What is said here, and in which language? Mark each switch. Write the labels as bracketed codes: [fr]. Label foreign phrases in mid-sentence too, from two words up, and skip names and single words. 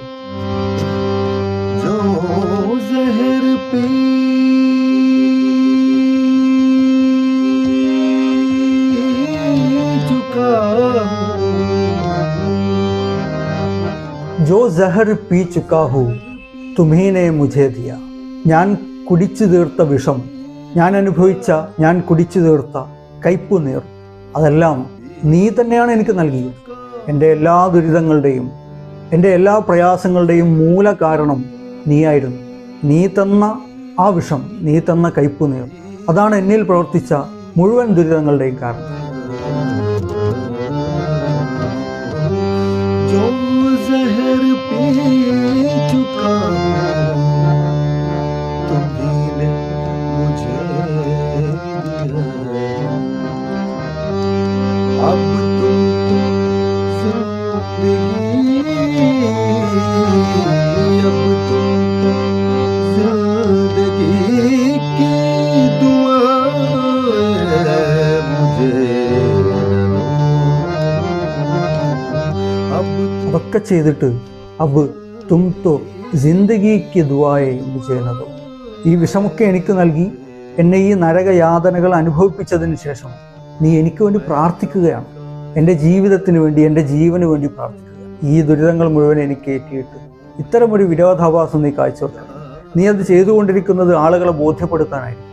[hi] जो जहर पी चुका जो जहर पी चुका हूँ तुम्ही ने मुझे दिया. [ml] ഞാൻ കുടിച്ചു തീർത്ത വിഷം, ഞാൻ അനുഭവിച്ച, ഞാൻ കുടിച്ചു തീർത്ത കയ്പുനീർ, അതെല്ലാം നീ തന്നെയാണ് എനിക്ക് നൽകിയത്. എൻ്റെ എല്ലാ ദുരിതങ്ങളുടെയും എൻ്റെ എല്ലാ പ്രയാസങ്ങളുടെയും മൂല കാരണം നീയായിരുന്നു. നീ തന്ന ആ വിഷം, നീ തന്ന കയ്പുനീർ, അതാണ് എന്നിൽ പ്രവർത്തിച്ച മുഴുവൻ ദുരിതങ്ങളുടെയും കാരണം. [hi] जो जहर पी चुका तुम्ही ने मुझे दिया, अब तुम तो जिंदगी, अब तुम तो जिंदगी की दुआएं मुझे न दो. [ml] അതൊക്കെ ചെയ്തിട്ട് [hi] अब तुम तो ज़िंदगी की दुआएं मुझे न दो. [ml] ഈ വിഷമൊക്കെ എനിക്ക് നൽകി എന്നെ ഈ നരകയാതനകൾ അനുഭവിപ്പിച്ചതിന് ശേഷം നീ എനിക്ക് വേണ്ടി പ്രാർത്ഥിക്കുകയാണ്. എൻ്റെ ജീവിതത്തിന് വേണ്ടി, എൻ്റെ ജീവന് വേണ്ടി പ്രാർത്ഥിക്കുക. ഈ ദുരിതങ്ങൾ മുഴുവൻ എനിക്ക് ഏറ്റിയിട്ട് ഇത്തരമൊരു വിരോധാഭാസം നീ കാഴ്ചവെക്കണം. നീ അത് ചെയ്തുകൊണ്ടിരിക്കുന്നത് ആളുകളെ ബോധ്യപ്പെടുത്താനായിരിക്കും.